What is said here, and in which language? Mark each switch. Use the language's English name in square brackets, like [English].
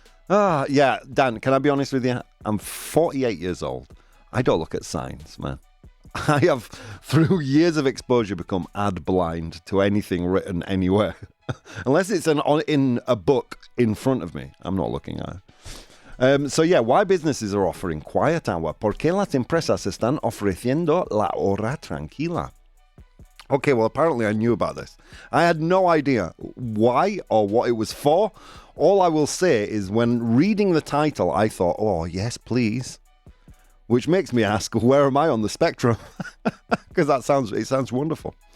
[English] Ah, yeah, Dan. Can I be honest with you? I'm 48 years old. I don't look at signs, man. I have, through years of exposure, become ad blind to anything written anywhere. Unless it's in a book in front of me, I'm not looking at it. So yeah, why businesses are offering quiet hour? [Spanish] ¿Por qué las empresas están ofreciendo la hora tranquila? [English] Okay, well, apparently I knew about this. I had no idea why or what it was for. All I will say is when reading the title, I thought, oh, yes, please. Which makes me ask, where am I on the spectrum? Because it sounds wonderful.